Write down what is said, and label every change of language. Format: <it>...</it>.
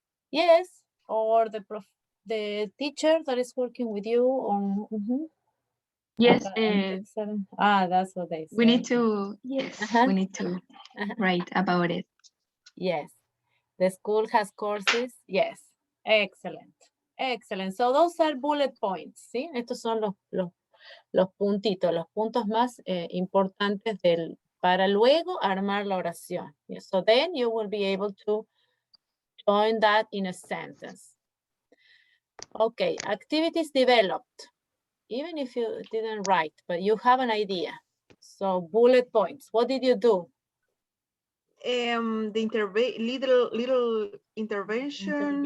<en>Yes, or the teacher that is working with you on. Yes. That's what they say. We need to. Yes, we need to write about it. Yes, the school has courses. Yes, excellent. Excellent. So those are bullet points,</en> <es>¿sí? Estos son los puntitos, los puntos más importantes para luego armar la oración.</es> <en>Yes. So then you will be able to join that in a sentence. Okay, activities developed. Even if you didn't write, but you have an idea. So bullet points. What did you do? The little intervention.</en>